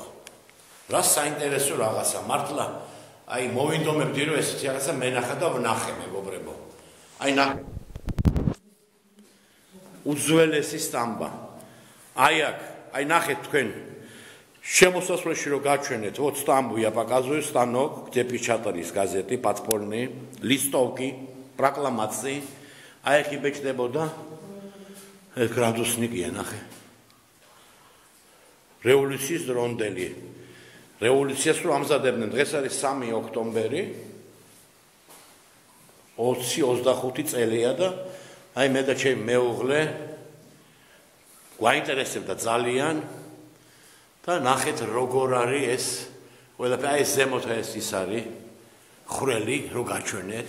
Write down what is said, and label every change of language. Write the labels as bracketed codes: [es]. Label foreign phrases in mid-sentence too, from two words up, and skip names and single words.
[ka] რა საინტერესო რაღაცა, მართლა აი მოვინდომებდი რომ ესეთი რაღაცა მენახა და ვნახე, მეგობრებო. აი ნახე. უძველესი სტამბა. აი აქ, აი нахეთ თქვენ შემოსასვლელში რომ გაჩვენეთ, [ru] вот стамбу я показываю, станок, где печатались газеты, подпольные, листовки, прокламации. [ka] აი აქ იბეჭდებოდა გრადუსნიკია, ნახე. რევოლუციის დრონდელი. რევოლუციას რო ამზადებდნენ, დღეს არის 3 ოქტომბერი 20-25 წელია და აი მე და ჩემი მეუღლე გვაინტერესებდა ძალიან და ნახეთ როგორ არის ეს ყველაფერი, აი ზემოთ ეს ის არის ხრელი რო გაჩვენეთ.